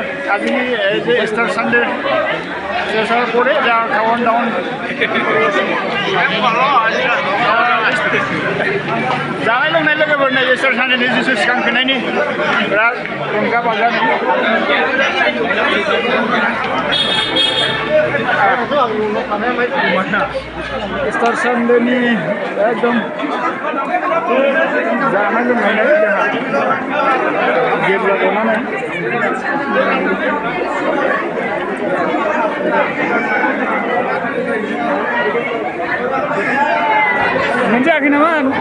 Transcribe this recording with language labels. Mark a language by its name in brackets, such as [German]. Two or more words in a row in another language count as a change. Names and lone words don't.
[Bangla] আজি এই যে স্টার সানডে শেষ হওয়ার পরে যা খাওয়ান দাওয়ান [Bodo] जानाय लोंनाय लोगोफोरनो स्टार सानडेनि जिसु सिखांफिननायनि बिराद रंजा बाजा स्टार सानडेनि एकदम जानाय लोंनाय जोंहा जेब्ला गनानै मोनजायाखै नामा?